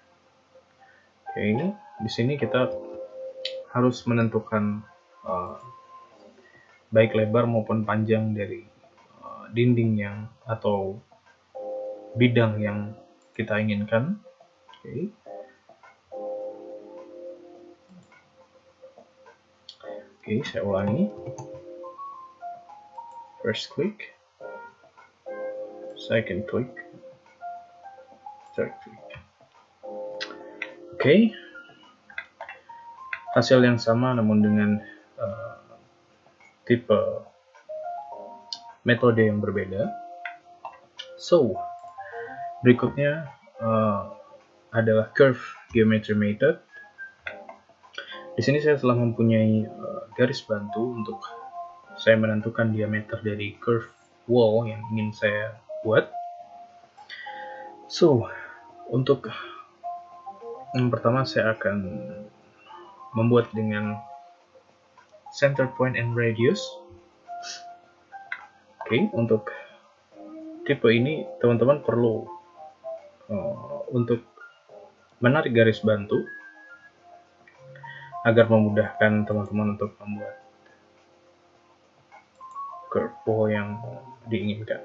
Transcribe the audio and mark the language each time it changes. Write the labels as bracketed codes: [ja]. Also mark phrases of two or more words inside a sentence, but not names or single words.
[id] Di sini kita harus menentukan baik lebar maupun panjang dari dinding yang atau bidang yang kita inginkan. Oke, saya ulangi. [en] First click, second click, third click. [id] Oke, hasil yang sama namun dengan tipe metode yang berbeda. So, berikutnya adalah [en] curve geometry method. [id] Di sini saya telah mempunyai garis bantu untuk saya menentukan diameter dari [en] curve wall [id] yang ingin saya buat. So, untuk yang pertama saya akan membuat dengan [en] center point and radius. [id] Oke, untuk tipe ini teman-teman perlu untuk menarik garis bantu agar memudahkan teman-teman untuk membuat [en] curve wall [id] yang diinginkan.